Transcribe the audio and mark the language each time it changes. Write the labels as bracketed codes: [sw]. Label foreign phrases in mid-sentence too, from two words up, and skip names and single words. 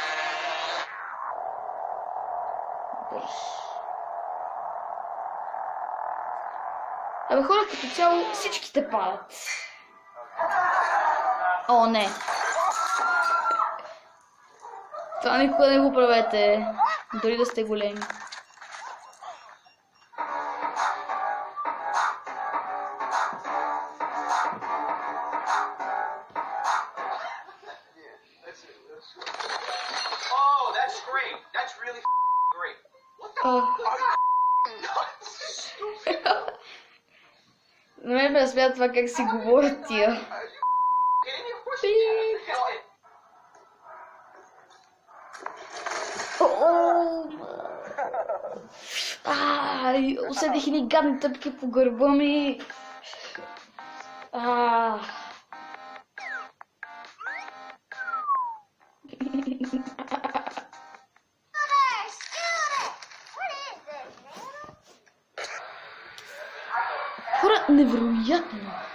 [bg] Абе хора, като цяло всичките падат. О, не. Това никога не го правете, дори да сте големи. [en] Oh, that's great. That's really great. What the nuts? [bg] На мен ме разсмя това как си говорят тия. [en] Kidding me? Of course you can. [bg] Усетих ни гадни тъпки по гърба ми. Хора, невероятно.